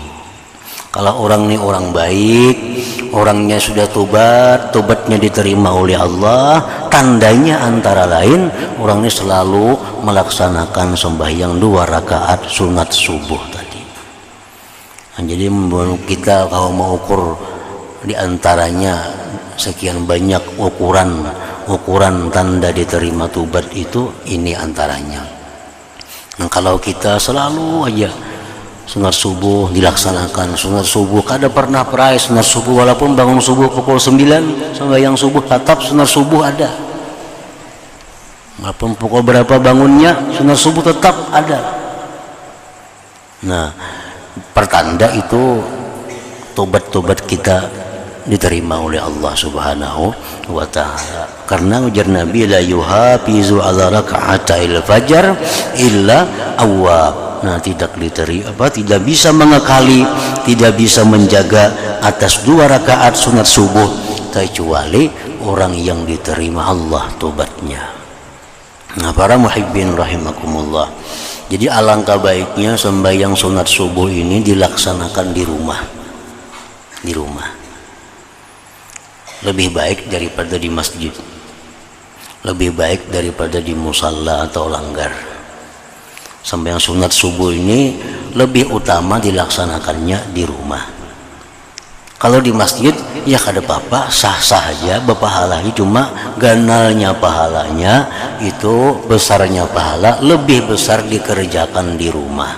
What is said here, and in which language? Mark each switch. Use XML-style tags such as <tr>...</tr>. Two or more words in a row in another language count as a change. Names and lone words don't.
<id>Kalau orang ini orang baik, orangnya sudah tobat, tobatnya diterima oleh Allah, tandanya antara lain orang ini selalu melaksanakan sembahyang 2 rakaat sunat subuh tadi. Nah, jadi kita kalau mau ukur diantaranya sekian banyak ukuran tanda diterima tobat itu, ini antaranya. Nah, kalau kita selalu aja sunat subuh dilaksanakan, sunat subuh kada pernah perai sunat subuh, walaupun bangun subuh pukul 9 sembahyang subuh tetap sunat subuh ada, walaupun pukul berapa bangunnya sunat subuh tetap ada. Nah, pertanda itu tobat-tobat kita diterima oleh</id> <ar>Allah Subhanahu wa taala.</ar> <bjn>Karena ujar Nabi,</bjn> <ar>la yuhafizu ala raka'atil fajar illa awwab.</ar> <id>Nah, tidak bisa mengakali, tidak bisa menjaga atas 2 rakaat sunat subuh kecuali orang yang diterima Allah tobatnya. Nah, para</id> <ar>muhibbin rahimakumullah,</ar> <id>jadi alangkah baiknya sembahyang sunat subuh ini dilaksanakan di rumah. Di rumah lebih baik daripada di masjid, lebih baik daripada di musalla atau langgar. Sembahyang sunat subuh ini lebih utama dilaksanakannya di rumah.</id> <bjn>Kalau di masjid ya kada apa-apa, sah-sah aja berpahalanya, cuma ganalnya pahalanya itu, besarnya pahala lebih besar dikerjakan di rumah.</bjn>